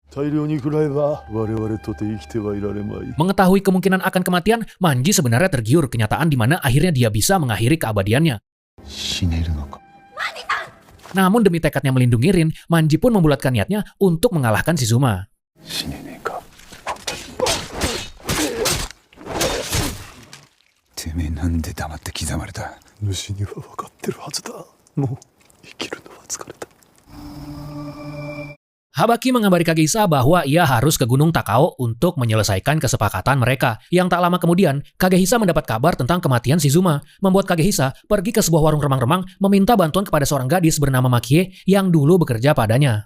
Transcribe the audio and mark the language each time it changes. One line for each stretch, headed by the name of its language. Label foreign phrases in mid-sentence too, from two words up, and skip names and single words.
Indonesian: Mengetahui kemungkinan akan kematian, Manji sebenarnya tergiur kenyataan di mana akhirnya dia bisa mengakhiri keabadiannya. Namun demi tekadnya melindungi Rin, Manji pun membulatkan niatnya untuk mengalahkan Shizuma.
Japanese: てめえなんで黙って刻まれた。主には分かってるはずだもう生きるのは疲れた
Indonesian: Habaki mengabari Kagehisa bahwa ia harus ke Gunung Takao untuk menyelesaikan kesepakatan mereka. Yang tak lama kemudian, Kagehisa mendapat kabar tentang kematian Shizuma, membuat Kagehisa pergi ke sebuah warung remang-remang meminta bantuan kepada seorang gadis bernama Makie yang dulu bekerja padanya.